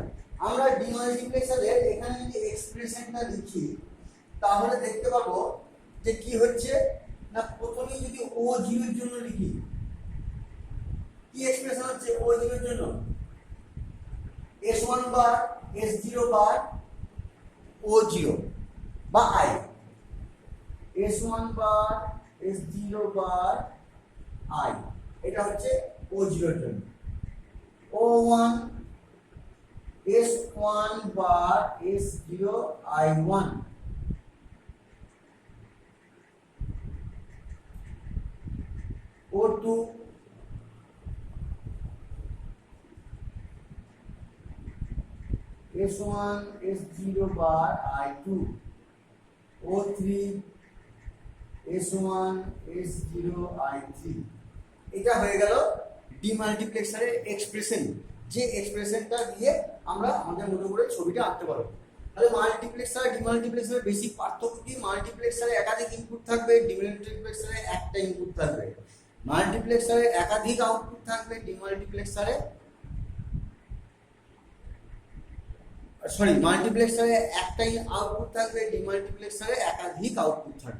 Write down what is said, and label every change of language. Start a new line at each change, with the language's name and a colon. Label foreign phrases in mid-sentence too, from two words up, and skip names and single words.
Bangla: আমরা ডিমাল্টিপ্লেক্সারের এখানে যদি এক্সপ্রেশনটা লিখি তাহলে দেখতে পাবো যে কি হচ্ছে না, প্রথমে যদি O0 এর জন্য লিখি, কি এক্সপ্রেশন হচ্ছে O0 এর জন্য?
English: S1 bar S0 bar O0
Bangla: বা I,
English: S1 bar S0 bar I,
Bangla: এটা হচ্ছে O0 এর জন্য।
English: O1 S1 bar S0 I1, O2 S1 S0 bar I2, O3 S1 S0 I3.
Bangla: এটা হয়ে গেল ডিমাল্টিপ্লেক্সারের এক্সপ্রেশন, যে এক্সপ্রেশনটা দিয়ে আমরা আমাদের মতো করে ছবিটা আঁকতে পারবো। তাহলে মাল্টিপ্লেক্সার আর ডিমাল্টিপ্লেক্সারের বেসিক পার্থক্য কি? মাল্টিপ্লেক্সারে একাধিক ইনপুট থাকবে, ডিমাল্টিপ্লেক্সারে একটা ইনপুট থাকবে। মাল্টিপ্লেক্সারে একাধিক আউটপুট থাকবে, ডিমাল্টিপ্লেক্সারে মাল্টিপ্লেক্সারে একটাই আউটপুট থাকবে, ডিমাল্টিপ্লেক্সারে একাধিক আউটপুট থাকবে।